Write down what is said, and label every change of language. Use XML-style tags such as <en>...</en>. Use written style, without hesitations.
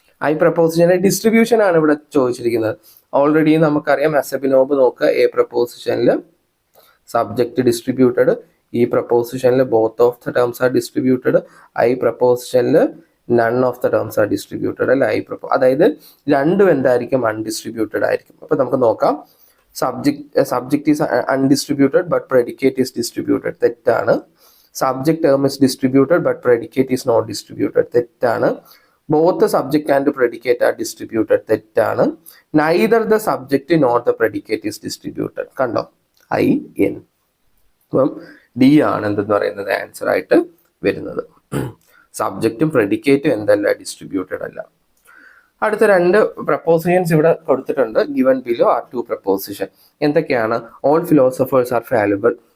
<ml>I പ്രപ്പോസിഷന്റെ distribution ആണ് ഇവിടെ ചോദിച്ചിരിക്കുന്നത്. ഓൾറെഡി നമുക്കറിയാം അസബിനോബ് നോക്കുക, എ പ്രപ്പോസിഷനിൽ സബ്ജക്റ്റ് ഡിസ്ട്രിബ്യൂട്ടഡ്, ഈ പ്രപ്പോസിഷനിൽ</ml> <en>both of the terms are distributed,</en> <ml>I പ്രപ്പോസിഷനിൽ</ml> <en>none of the terms are distributed</en> <ml>അല്ലെ. അതായത് രണ്ടും എന്തായിരിക്കും? അൺഡിസ്ട്രിബ്യൂട്ടഡ് ആയിരിക്കും. അപ്പൊ നമുക്ക് നോക്കാം.</ml> <en>Subject is undistributed but predicate is distributed.</en> <ml>തെറ്റാണ്.</ml> <en>Subject term is distributed but predicate is not distributed.</en> <ml>തെറ്റാണ്.</ml> <en>Both the subject and the predicate are distributed.</en> <ml>തെറ്റാണ്.</ml> <en>Neither the subject nor the predicate is distributed.</en> <ml>കണ്ടോ, I N. അപ്പം D ആണ് എന്തെന്ന് പറയുന്നത് answer ആയിട്ട് വരുന്നത്. സബ്ജക്റ്റും പ്രെഡിക്കേറ്റും എന്തല്ല? ഡിസ്ട്രിബ്യൂട്ടഡ് അല്ല. അടുത്ത രണ്ട് പ്രപ്പോസിഷൻസ് ഇവിടെ കൊടുത്തിട്ടുണ്ട്.</ml> <en>Given below are two proposition.</en> <ml>എന്തൊക്കെയാണ്?</ml> <en>All philosophers are fallible.</en>